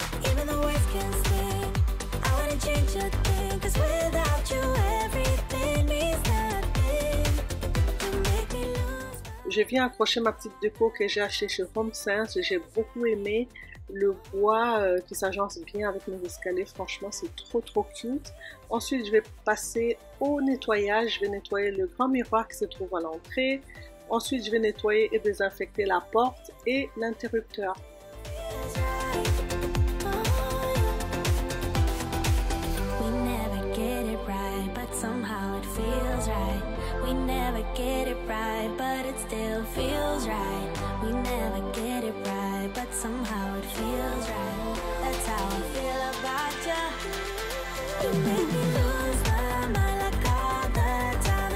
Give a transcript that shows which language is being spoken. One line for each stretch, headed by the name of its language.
English: Even the words can stay. I wouldn't change a thing, 'cause without you everything means nothing. You make me lose.
French: Je viens accrocher ma petite déco que j'ai achetée chez HomeSense. J'ai beaucoup aimé le bois qui s'agence bien avec mes escaliers. Franchement, c'est trop cute. Ensuite, je vais passer au nettoyage. Je vais nettoyer le grand miroir qui se trouve à l'entrée. Ensuite, je vais nettoyer et désinfecter la porte et l'interrupteur.
English: We never get it right, but somehow it feels right. We never get it right, but it still feels right. We never get it right, but somehow it feels right. That's how I feel about you. You make me lose my mind like all the time.